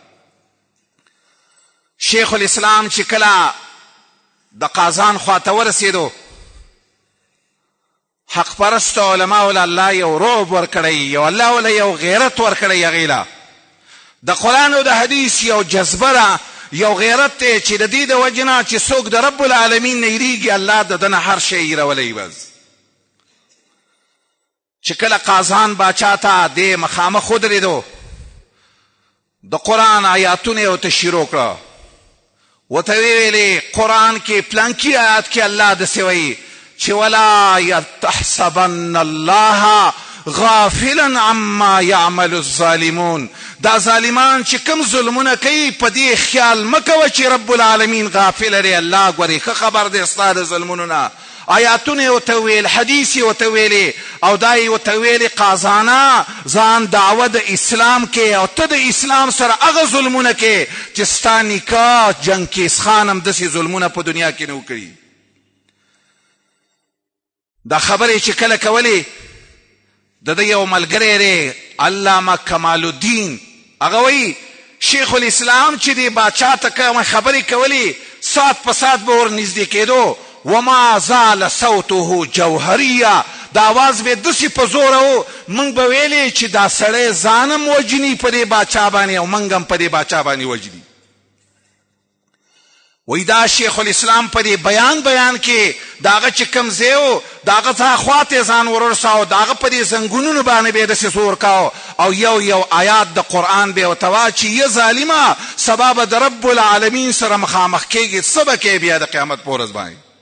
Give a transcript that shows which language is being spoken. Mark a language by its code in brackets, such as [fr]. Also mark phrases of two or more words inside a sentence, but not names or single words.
[ps] شیخ الاسلام چې کله د قازان خواته ورسېدو، حق پرست علماء له الله یو رعب ورکړی، یو الله له یو غیرت ورکړی هغې له د قرآن او د حدیث یو جذبه ده، یو غیرت دی چې د دې د وجې نه چې څوک د رب العالمین نه یریږي الله د ده نه هر شی یېرولی. بس چې کله قازان باچا ته دې مخامخ ودرېدو د قرآن آیاتونه یې ورته شروع کړه، ورته ویلې قرآن کې پلانکي آیات کې الله داسې وایي چې [ar] ولا تحسبن الله غافلا عما يعمل الظالمون، [ps] دا ظالمان چې کوم ظلمونه کوي په دې خیال مه کوه چې رب العالمین غافل دی، الله ګورې ښه خبر دی ستا د ظلمونو نه. آیاتونه یې ورته ویل، حدیث یې ورته ویلې او دا یې ورته ویلې قازانه ځان دعوه د اسلام کې او ته د اسلام سره هغه ظلمونه کې چې ستا نیکه جنکیز خان هم داسې ظلمونه په دنیا کې نه وکړي. دا خبرې چې کله کولې د ده یو ملګری دی علامه کمال الدین، هغه وایي شیخ الاسلام چې دی باچا ته کومه خبرې کولې سات په سات به ور نږدې کېدو [ar] وما زال صوته جوهریا [ps] دا آواز به داسې په زوره و موږ به ویلې چې دا سړی ځانم وجني په دې باچا باندې او موږ هم په دې باچا باندې وجني. وی دا شیخ الاسلام په دې بیان کې داغه چې کوم ځای و داغه څخه خواته ځان ورساو داغه په دې زنګونونو باندې به داسې زور کاو او یو آیات د قرآن به ورته وایه چې یا ظالمه سبا به د رب العالمین سره مخامخ کېږي څه به کوې بیا د قیامت په ورځ باندې.